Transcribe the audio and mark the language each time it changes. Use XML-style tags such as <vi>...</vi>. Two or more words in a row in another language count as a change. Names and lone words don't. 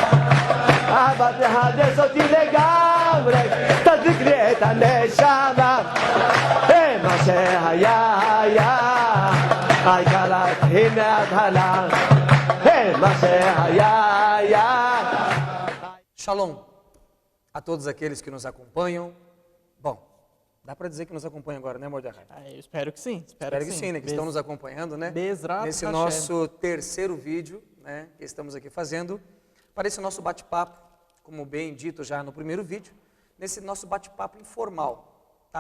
<he>אבל תחדש אותי לגמרי, תדליק לי את הנשמה. מה שהיה היה, העיקר להתחיל מההתחלה. מה שהיה היה.</he> <pt>Shalom a todos aqueles que nos acompanham. Bom, dá para dizer que nos acompanham agora, né, Mordecai? Eu espero que sim. Espero que sim, né? Que estão nos acompanhando, né? Bezrat Nesse Hashem. nosso terceiro vídeo, né? Que estamos aqui fazendo. Para esse nosso bate-papo, como bem dito já no primeiro vídeo, nesse nosso bate-papo informal, tá?</pt>